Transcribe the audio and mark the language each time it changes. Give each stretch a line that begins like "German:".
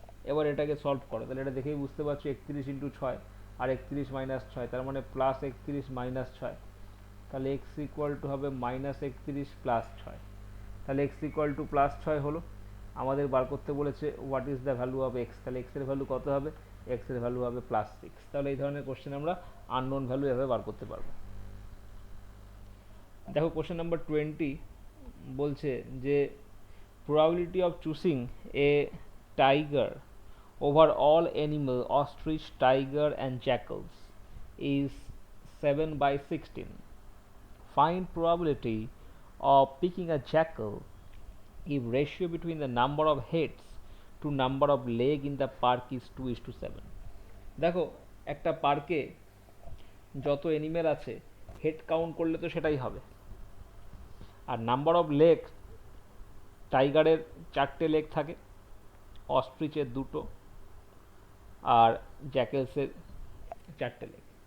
Bangla: এবার এটাকে সলভ করো, তাহলে এটা দেখেই বুঝতে পারছো 31 ইন্টু 6 আর 31 মাইনাস 6, তার মানে প্লাস 31 মাইনাস 6, তাহলে এক্স ইকুয়াল টু হবে মাইনাস 31 প্লাস 6। তাহলে এক্স ইকুয়াল টু প্লাস 6 হলো। আমাদের বার করতে বলেছে
English: what is the value of x,
Bangla: তাহলে এক্স এর ভ্যালু কত হবে এক্স এর ভ্যালু হবে +6। তাহলে এই ধরনের কোশ্চেন আমরা আননোন ভ্যালু এভাবে বার করতে পারবো। দেখো কোশ্চেন নাম্বার 20 বলছে যে
English: probability of choosing a tiger over all animal ostrich, tiger and jackals is 7/16. Find probability of picking a jackal if ratio between the number of heads to number of leg in the park is 2:7.
Bangla: দেখো একটা পার্কে যত animal আছে head count করলে তো সেটাই হবে, আর number of leg টাইগারের 4টে লেগ থাকে, অস্ট্রিচের 2টো আর জ্যাকেলসের 4টে লেগ।